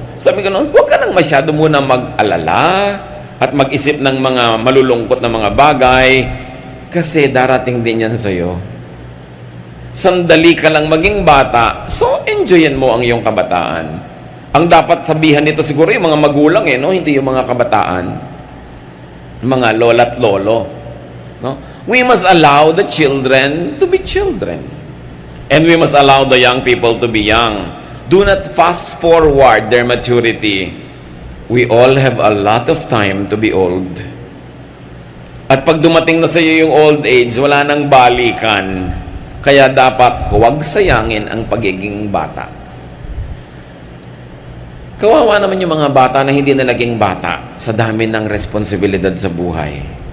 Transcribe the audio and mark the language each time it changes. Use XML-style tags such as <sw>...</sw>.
<tl>Sabi ko noon, huwag ka nang masyado muna mag-alala at mag-isip ng mga malulungkot na mga bagay kasi darating din yan sa iyo. Sandali ka lang maging bata, so enjoyin mo ang iyong kabataan. Ang dapat sabihan nito siguro yung mga magulang, no? Hindi yung mga kabataan. Mga lola at lolo. No?</tl> <en>We must allow the children to be children. And we must allow the young people to be young. Do not fast forward their maturity. We all have a lot of time to be old.</en> <tl>At pag dumating na sa iyo yung old age, wala nang balikan. Kaya dapat huwag sayangin ang pagiging bata. Kawawa naman yung mga bata na hindi na naging bata sa dami ng responsibilidad sa buhay.</tl>